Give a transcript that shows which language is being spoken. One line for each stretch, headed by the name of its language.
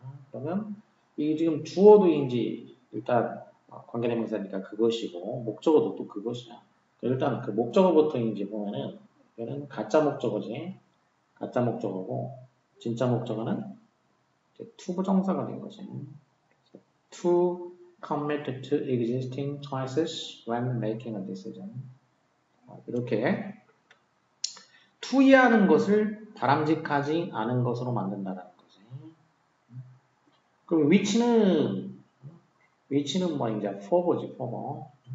Korean: 그러면 이 지금 주어도인지 일단 관계대명사니까 그것이고 목적어도 또 그것이야. 일단 그 목적어부터인지 보면은 이거는 가짜 목적어지. 가짜 목적어고 진짜 목적어는 to 부정사가 된 거지.
English: To commit to existing choices when making a decision.
Korean: 이렇게 투이하는 것을 바람직하지 않은 것으로 만든다는 거지. 그럼 위치는 뭐 이제 for지 for.